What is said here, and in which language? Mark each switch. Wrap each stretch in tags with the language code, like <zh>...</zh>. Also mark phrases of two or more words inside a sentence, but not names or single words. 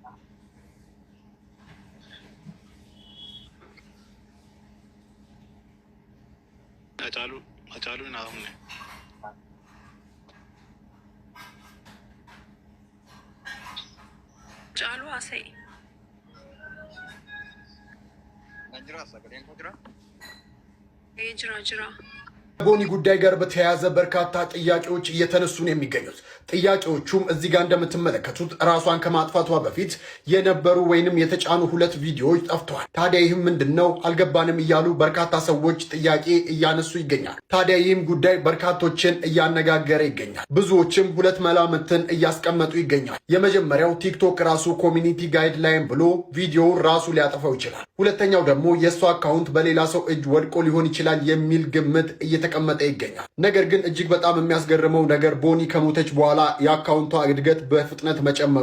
<om>Acaalu hin haafamne. Caalu haasa'e. Jira sagaleen koo jira. Jira.</om> <am>ቦኒ ጉዳይ ጋር በተያያዘ በርካታ ጥያቄዎች እየተነሱ ነው የሚገኙት። ጥያቄዎቹም እዚህ ጋር እንደምትመለከቱት ራሷን ከማጥፋቷ በፊት የነበሩ ወይንም የተጫኑ 2 ቪዲዮዎች ጠፍተዋል። ታዲያ ይህም ምንድነው አልገባንም እያሉ በርካታ ሰዎች ጥያቄ እያነሱ ይገኛል። ታዲያ ይህም ጉዳይ በርካቶችን እያነጋገረ ይገኛል። ብዙዎችም 2 መላምትን እያስቀመጡ ይገኛል። የመጀመሪያው ቲክቶክ ራሱ ኮሚኒቲ ጋይድላይን ብሎ ቪዲዮውን ራሱ ሊያጠፋው ይችላል። ሁለተኛው ደግሞ የሷ አካውንት በሌላ ሰው እጅ ወድቆ ሊሆን ይችላል የሚል ግምት እየተቀመጠ ይገኛል። ነገር ግን እጅግ በጣም የሚያስገርመው ነገር ቦኒ ከሞተች በኋላ የአካውንቷ እድገት በፍጥነት መጨመሩ።</am>